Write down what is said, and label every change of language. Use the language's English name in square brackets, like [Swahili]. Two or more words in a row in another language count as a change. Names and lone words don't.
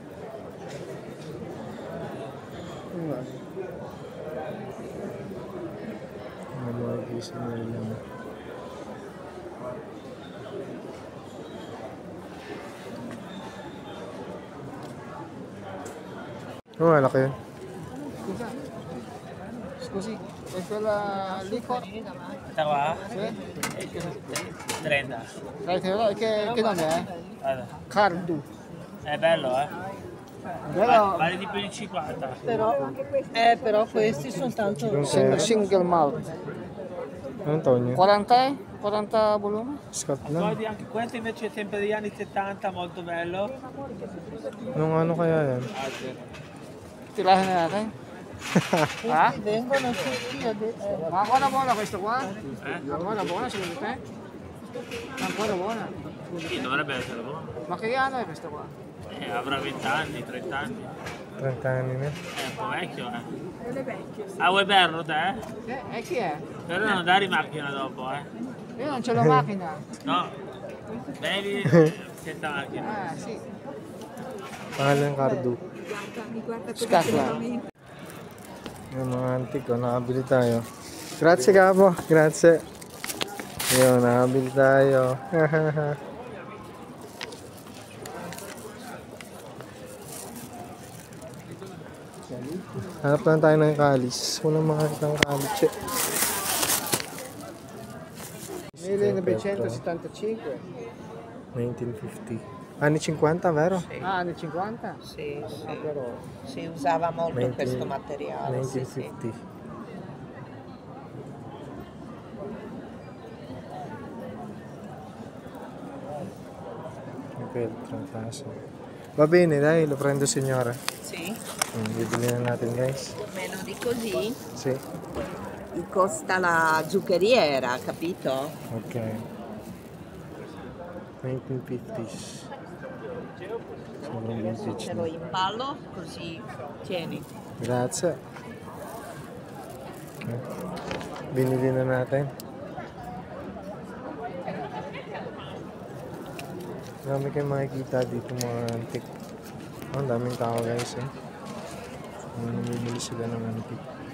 [Filipino] Mga gising na rin lang. Malaki yun. [Italian] Scusi, è quella licor? Questa qua? Sì. 30. Che nome è? Guarda. Cardu. È bello, eh? Bello. Vale di più di 50. Però questi sono tanto... [English] Single malt. [Filipino] Anong taon niya? [Italian] 40? 40 volume? Scott Poi [Filipino] lang. [Italian] anche questo invece è sempre degli anni 70, molto bello. [Filipino] Anong ano kaya yan? Tirahin na natin. Ha? [Italian] Questi vengono tutti adesso... Ma ancora buona questo qua? Ancora buona secondo te? Ancora buona. Sì, dovrebbe essere buono. Ma che anno è questo qua? Avrà 20 anni, 30 anni. 30 anni na. È un po' vecchio, eh. Ah, vuoi berlo te? E chi è? Però non dare in macchina dopo, eh. Io non c'ho la macchina. No. Bevi senza macchina. Ah, sì. [Filipino] Pangalan Cardo. Scatla. Yung mga antique ko, nakabili tayo. Grazie kapo, grazie. Yun, nakabili tayo. Hanap lang tayo ng kalis. Walang makakita ng kalis. 1975. 1950. [Italian] Anni 50, vero? Ah, anni 50? Sì, sì. Ah, però. Si usava molto 20 questo materiale. Sì, sì. 1950. Okay, 30. Va bene, dai, lo prendo signora. Sì? [Filipino] Bibili na natin, guys. [Italian] Meno di così? Sì. costa la zuccheriera, capito? Ok. 1950s. [Filipino] Sobrang vintage [Italian] Te [Filipino] na. [Italian] lo impallo così, tieni. Grazie. [Filipino] Okay. Binili na natin. Marami kayong makikita dito mga antique. Oh, ang daming tao guys eh. Namimili sila ng antique.